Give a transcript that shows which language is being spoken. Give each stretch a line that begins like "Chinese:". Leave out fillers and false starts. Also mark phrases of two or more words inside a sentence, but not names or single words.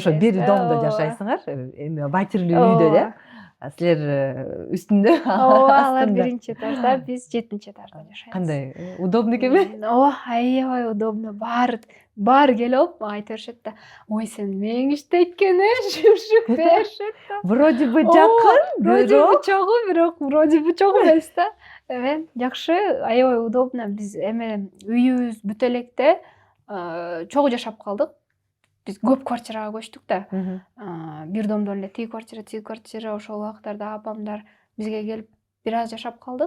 Kyrgyz: Ошо бир домдо жашайсыңар, эми батирлүү үйдө да. Силер үстүндө, алар биринчи этажда, биз 7-чи этажда жашайбыз. Кандай удобно экенби? Аябай удобно. Баары келип алып айта беришет да, ой, сен мең иштейт экен, жумшук беришет да.
Russian: Вроде бы
Kyrgyz: жакын, бирок
Russian: вроде бы
Kyrgyz: чогуу эмес да. Эме жакшы, аябай удобно. Биз эме үйүбүз бүтө электе чогуу жашап калдык. Биз көп квартирага көчтүк да. Бир домдон эле тиги квартира, ошол убактарда апамдар бизге келип бир аз жашап калдык.